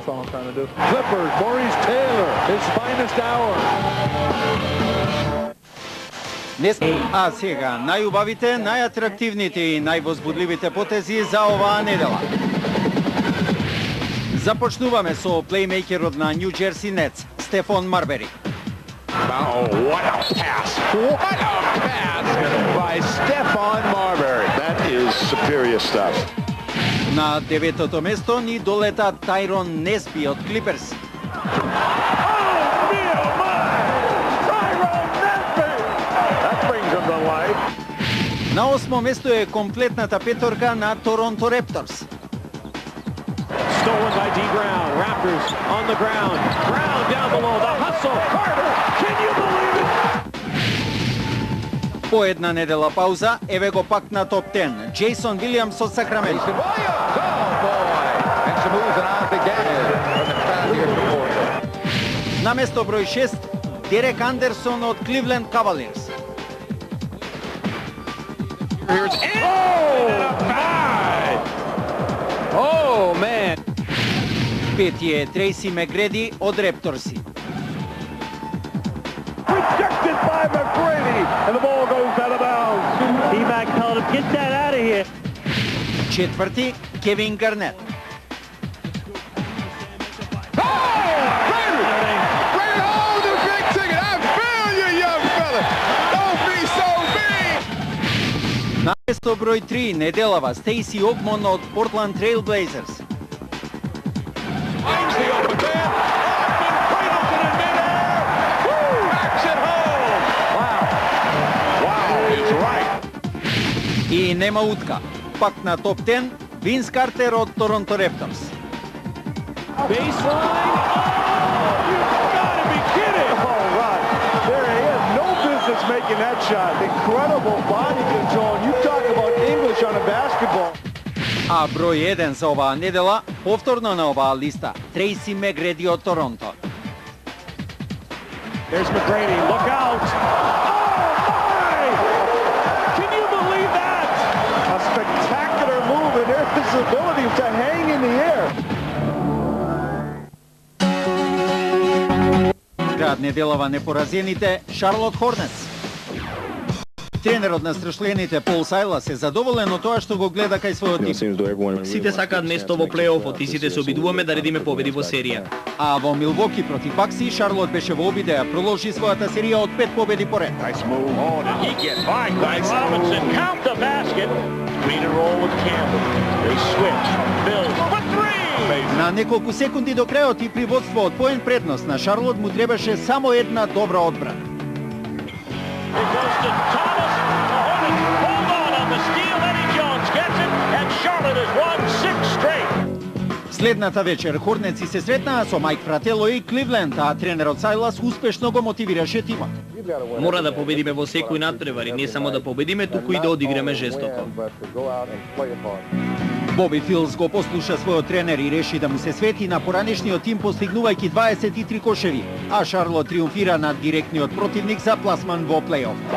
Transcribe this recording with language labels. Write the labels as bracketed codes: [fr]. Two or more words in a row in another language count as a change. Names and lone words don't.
[mk] А сега најубавите, најатрактивните и највозбудливите потези за оваа недела. Започнуваме со плеймейкерот на Нью Джерси Нетс, Стефон Марбери. [en] Oh, what a pass! What a pass by Stephon Marbury. That is superior stuff. [mk] На деветото место ни долета Тајрон Несби од Клиперс. На осмо место е комплетната петорка на Торонто Репторс. [en] Stolen by D. Brown. Raptors on the ground. Brown down below. The hustle. Carter. Can you believe it? [mk] По една недела пауза, еве го пак на топ 10. Джейсон Вилијамс од Сакраменто. На место број 6, Дерек Андерсон од Кливленд Кавалиерс. [en] Oh, man. [mk] Пети е Трейси Мегреди од Репторси. [en] Rejected by McGrady, and the ball goes out of bounds. T-Mac told him, get that out of here. [mk] Четврти, Кевин Гарнет. На место број 3, неделава, Стейси Огмон од Портланд Трейл Блейзерс. И нема утка. Пак на топ 10, Винс Картер од Торонто Репторс. [en] Making that shot, incredible body control. You talk about English on a basketball. [mk] А број 1 за оваа недела, повторно на оваа листа, Трейси Мегреди од Торонто. [en] There's McGrady, look out! Oh my! Can you believe that? A spectacular move and his ability to hang in the air. [mk] Град неделава непоразените, Шарлот Хорнетс. Тренерот на страшлените Пол Сайлас е задоволен од тоа што го гледа кај својот тим. Сите сакаат место во плей-офот и сите се обидуваме да редиме победи во серија. А во Милвоки против Бакси, Шарлот беше во обид да продолжи својата серија од 5 победи поред. [en] Nice move on, and he gets by. Greg Robinson, count the basket. Screen and roll with Campbell. They switch. Bills for three. [mk] На неколку секунди до крајот и при водство од поен предност на Шарлот му требаше само една добра одбрана. [en] It goes to Thomas. The Hornets hold on the steal. Eddie Jones gets it, and Charlotte has won 6 straight. [mk] Следната вечер Хорнеци се сретнаа со Майк Фратело и Кливленд, а тренерот Сайлас успешно го мотивираше тимот. Мора да победиме во секој надпревар и не само да победиме, туку и да одиграме жестоко. Боби Филс го послуша својот тренер и реши да му се свети на поранешниот тим постигнувајќи 23 кошеви, а Шарлот триумфира над директниот противник за пласман во плей-оф.